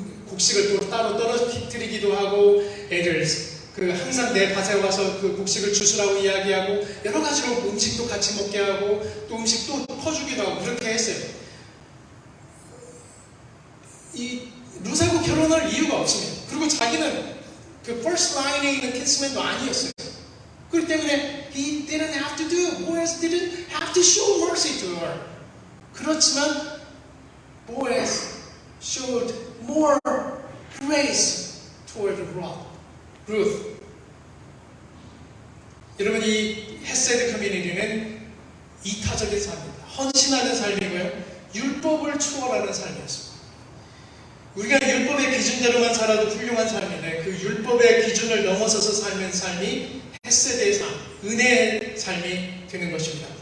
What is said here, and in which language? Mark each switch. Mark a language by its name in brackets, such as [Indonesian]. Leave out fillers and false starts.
[Korean] 곡식을 또 따로 떨어뜨리기도 하고 애를 항상 내 밭에 와서 그 곡식을 주스라고 이야기하고 여러 가지로 음식도 같이 먹게 하고 또 음식도 퍼주기도 하고 그렇게 했어요. 이 룻하고 결혼할 이유가 없습니다. 그리고 자기는 그 [English] first line [Korean] 에 있는 킨스맨도 아니었어요. 그렇기 때문에 [English] he didn't have to do, Boaz didn't have to show mercy to her. [Korean] 그렇지만 [English] Boaz showed more grace toward Ruth. [Korean] 여러분, 이 헤세드 커뮤니티는 이타적인 삶입니다. 헌신하는 삶이고요, 율법을 초월하는 삶이었습니다. 우리가 율법의 기준대로만 살아도 훌륭한 삶인데 그 율법의 기준을 넘어서서 살면 삶이 헤세드의 삶, 은혜의 삶이 되는 것입니다.